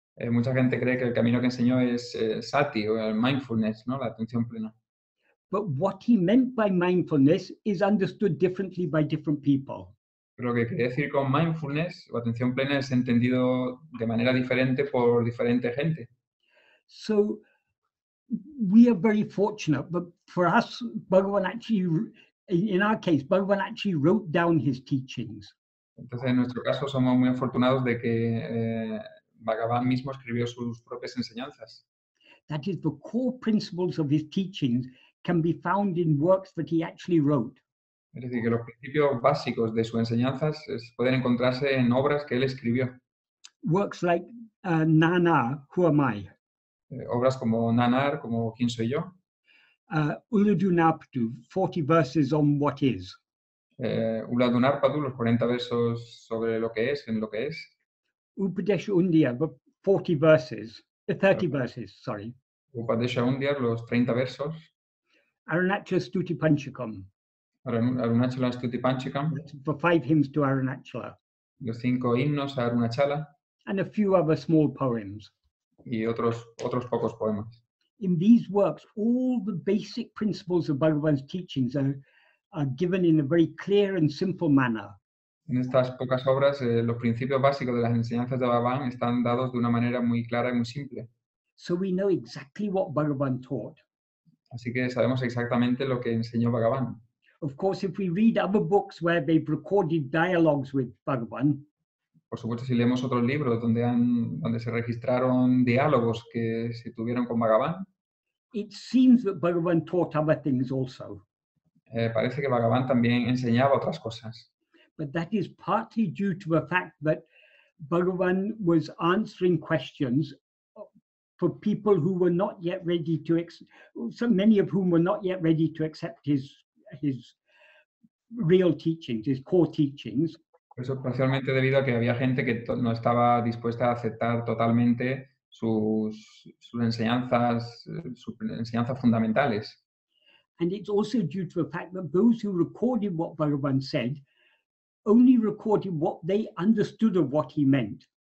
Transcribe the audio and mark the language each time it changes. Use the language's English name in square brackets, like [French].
[Spanish] Mucha gente cree que el camino que enseñó es sati o el mindfulness, ¿no? La atención plena. [English] But what he meant by mindfulness is understood differently by different people. [Spanish] Pero lo que quería decir con mindfulness o atención plena es entendido de manera diferente por diferente gente. [English] So we are very fortunate, but for us, Bhagavan actually, in our case, Bhagavan actually wrote down his teachings. [Spanish] Entonces, en nuestro caso, somos muy afortunados de que Bhagavan mismo escribió sus propias enseñanzas. [English] That is, the core principles of his teachings can be found in works that he actually wrote. [Spanish] Es decir, que los principios básicos de sus enseñanzas pueden encontrarse en obras que él escribió. [English] Works like Nana, Who Am I? [Spanish] Obras como Nanar, como ¿Quién soy yo? [English] Uladunaptu, 40 verses on what is. [Spanish] Uladunarpadu, los 40 versos sobre lo que es, en lo que es. [English] Upadesha Undiyar, 40 verses, 30 verses, sorry. [Spanish] Upadesha Undiyar, los 30 versos. [English] Arunachala Stuti Panchakam. [Spanish] Arunachala Stuti Panchakam. [English] For 5 hymns to Arunachala. [Spanish] Los 5 himnos a Arunachala. [English] And a few other small poems. [Spanish] Y otros pocos poemas. [English] In these works, all the basic principles of Bhagavan's teachings are given in a very clear and simple manner. [Spanish] En estas pocas obras, los principios básicos de las enseñanzas de Bhagavan están dados de una manera muy clara y muy simple. [English] So we know exactly what Bhagavan taught. [Spanish] Así que sabemos exactamente lo que enseñó Bhagavan. [English] Of course, if we read other books where they've recorded dialogues with Bhagavan, [Spanish] por supuesto, si leemos otros libros donde se registraron diálogos que se tuvieron con Bhagavan, [English] it seems that Bhagavan taught other things also. [Spanish] Parece que Bhagavan también enseñaba otras cosas. [English] But that is partly due to the fact that Bhagavan was answering questions for people who were not yet ready to, so many of whom were not yet ready to accept his real teachings, his core teachings. [Spanish] Eso especialmente debido a que había gente que no estaba dispuesta a aceptar totalmente sus enseñanzas fundamentales. [English] And it's also due to the fact that those who recorded what Bhagavan said only recorded what they understood of what he meant.